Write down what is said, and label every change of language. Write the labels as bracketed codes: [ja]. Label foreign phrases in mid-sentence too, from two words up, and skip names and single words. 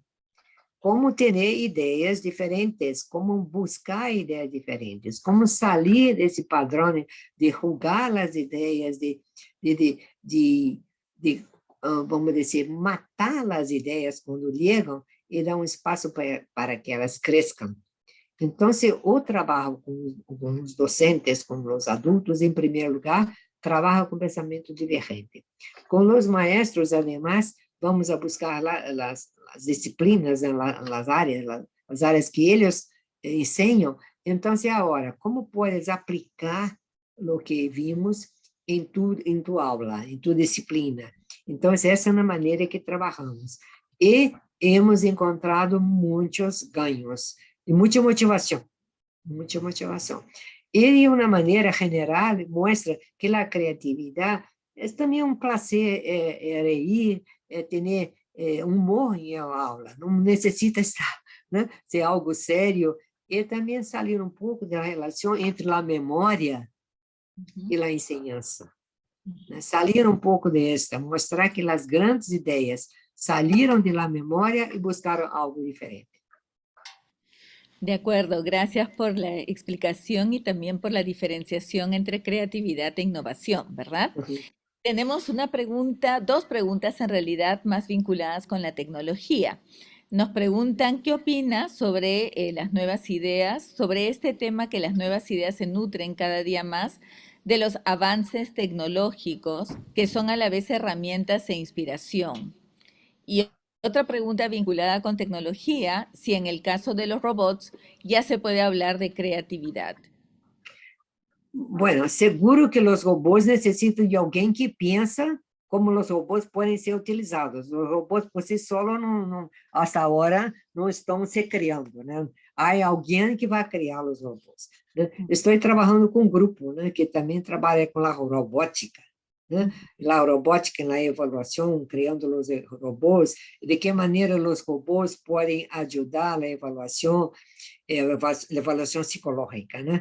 [pt] Como ter ideias diferentes, como buscar ideias diferentes, como sair desse padrão de julgar as ideias, vamos dizer, matar as ideias quando chegam e dar espaço para que elas cresçam. Então, o trabalho com os docentes, com os adultos, em primeiro lugar, trabalha com pensamento divergente. Com os maestros, además, vamos a buscar as disciplinas, as áreas que eles enseñan. [es] Entonces, ahora, ¿cómo puedes aplicar lo que vimos en tu aula, en tu disciplina? Entonces, [pt] essa é uma maneira que trabalhamos. E [es] hemos encontrado [pt] muitos ganhos e muita motivação. Muita motivação. E, de uma maneira general, mostra que a criatividade é também um prazer, reír, ter humor em aula. Não necessita estar, né, ser algo sério. E também sair um pouco da relação entre a memória e a enseñança. Salir um pouco desta, mostrar que as grandes ideias saíram de la memória e buscaram algo diferente. [es] De acuerdo, gracias por la explicación y también por la diferenciación entre creatividad e innovación, ¿verdad? Uhum. Tenemos una pregunta, dos preguntas en realidad más vinculadas con la tecnología. Nos preguntan qué opinas sobre las nuevas ideas, sobre este tema que las nuevas ideas se nutren cada día más de los avances tecnológicos que son a la vez herramientas e inspiración. Y otra pregunta vinculada con tecnología, si en el caso de los robots ya se puede hablar de creatividad. [pt] Bueno, seguro que os robôs necessitam de alguém que pensa como os robôs podem ser utilizados. Os robôs por si solo, hasta agora, não estão se criando, né? Há alguém que vai criar os robôs, né? Estou trabalhando com um grupo, né, que também trabalha com a robótica, né? A robótica na avaliação, criando os robôs, de que maneira os robôs podem ajudar a avaliação psicológica, né?